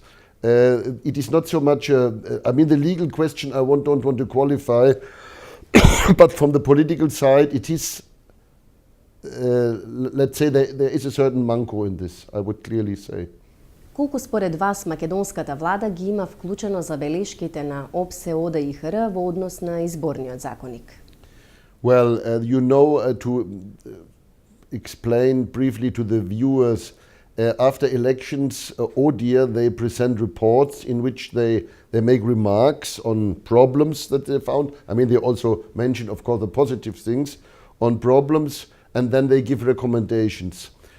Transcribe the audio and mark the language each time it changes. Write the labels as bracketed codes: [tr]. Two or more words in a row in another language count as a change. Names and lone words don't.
[en] It is not so much, I mean, the legal question I don't want to qualify, but from the political side, it is, let's say, there is a certain manko in this, I would clearly say. [mk] Колку според вас македонската влада ги има вклучено забелешките на ОБСЕ, ОДИХР во однос на изборниот законник? [en] Well, you know, to explain briefly to the viewers, after elections, ODIHR, they present reports in which they make remarks on problems that they found. I mean, they also mention, of course, the positive things on problems, and then they give recommendations.